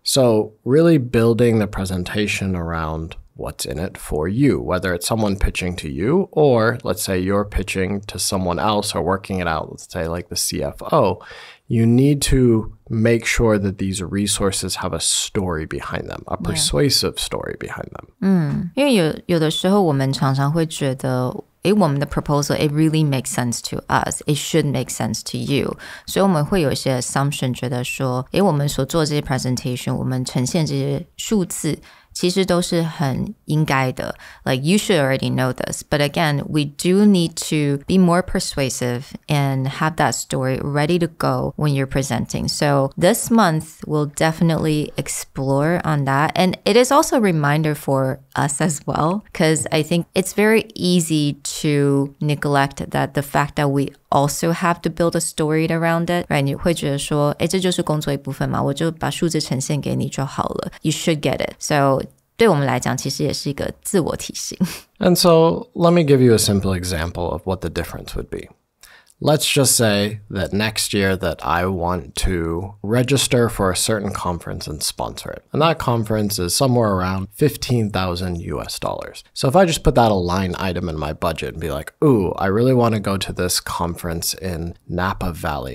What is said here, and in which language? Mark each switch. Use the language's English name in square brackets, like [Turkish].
[English] So really building the presentation around what's in it for you, whether it's someone pitching to you or let's say you're pitching to someone else or working it out, let's say like the CFO, you need to make sure that these resources have a story behind them, a persuasive story behind them. [Chinese] 因为有的时候我们常常会觉得我们的 proposal, [English] it really makes sense to us. It should make sense to you. [Chinese] 所以我们会有一些 assumption 觉得说我们所做这些 presentation, 我们呈现这些数字其实都是很应该的. [English] Like, you should already know this. But again, we do need to be more persuasive and have that story ready to go when you're presenting. So this month, we'll definitely explore on that. And it is also a reminder for us as well, because I think it's very easy to neglect that the fact that we also have to build a story around it, right? [Chinese] 你会觉得说这就是工作一部分嘛，我就把数字呈现给你就好了. [English] You should get it. [Chinese] So 对我们来讲其实也是一个自我提醒. [English] And so let me give you a simple example of what the difference would be. Let's just say that next year that I want to register for a certain conference and sponsor it. And that conference is somewhere around $15,000 US. So if I just put that a line item in my budget and be like, ooh, I really want to go to this conference in Napa Valley.